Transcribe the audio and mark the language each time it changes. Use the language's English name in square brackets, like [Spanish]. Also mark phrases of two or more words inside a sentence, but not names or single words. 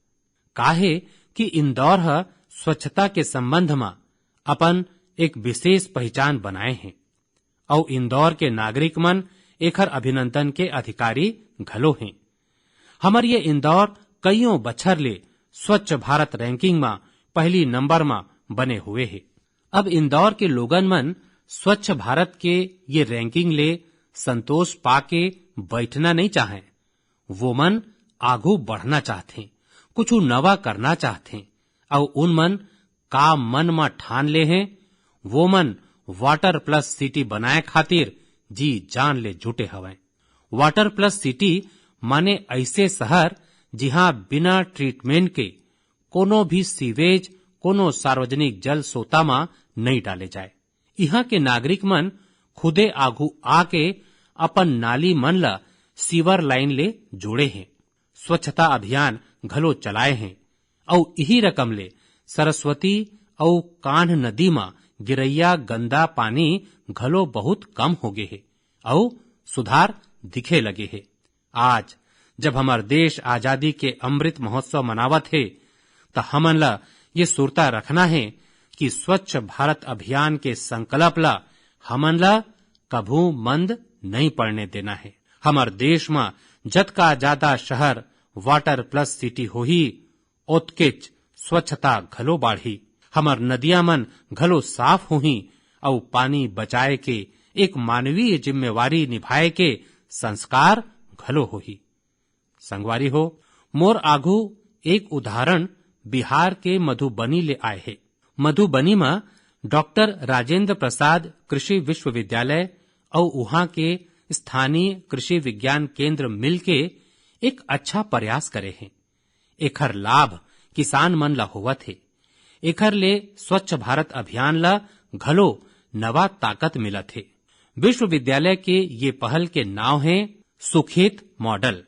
[Chhattisgarhi] काहे कि इंदौर है स्वच्छता के संबंध में अपन एक विशेष पहचान बनाए हैं और इंदौर के नागरिक मन एकर अभिनंदन के अधिकारी घलो हैं। हमर ये इंदौर कईयों बछर ले स्वच्छ भारत रैंकिंग में पहली नंबर में बने हुए हैं। अब इंदौर के लोगन मन स्वच्छ भारत के ये रैंकिंग ले संतोष पाके बैठना नहीं चाहें, वो मन आगू बढ़ना चाहते, कुछ नवा करना चाहते और उन मन का मन में ठान ले हैं, वो मन [English] water plus city [Chhattisgarhi] बनाए खातिर जी जान ले जुटे हवें। [English] water plus city [Chhattisgarhi] माने ऐसे शहर जिहां बिना ट्रीटमेंट के कोनो भी सीवेज, कोनो सार्वजनिक जल सोता में नहीं डाले जाए। यहाँ के नागरिक मन खुदे आगू आके अपन नाली मन ला [English] sewer line [Chhattisgarhi] ले जोड़े हैं, स्वच्छता अभियान घलो चलाए हैं और यही रकम ले सरस्वती और कान्ह नदी में गिरैया गंदा पानी घलो बहुत कम हो गए है और सुधार दिखे लगे है। आज जब हमार देश आजादी के अमृत महोत्सव मनावत है तो हमन ला ये सुरता रखना है कि स्वच्छ भारत अभियान के संकल्प ला हमन ला कभू मंद नहीं पड़ने देना है। हमार देश में जतका ज्यादा शहर [English] water plus city [Chhattisgarhi] हो ही ओतकेच स्वच्छता घलो बाढ़ी, हमार नदियां मन घलो साफ हो ही और पानी बचाए के एक मानवीय जिम्मेवारी निभाए के संस्कार घलो हो ही। संगवारी हो, मोर आगू एक उदाहरण बिहार के मधुबनी ले आए है। मधुबनी में डॉक्टर राजेंद्र प्रसाद कृषि विश्वविद्यालय और वहां के स्थानीय कृषि विज्ञान केंद्र मिलके एक अच्छा प्रयास करे हैं। एकर लाभ किसान मन ला होवत है। एकर ले स्वच्छ भारत अभियान ला घलो नवा ताकत मिलत है। विश्वविद्यालय के ये पहल के नाव है सुखेत मॉडल।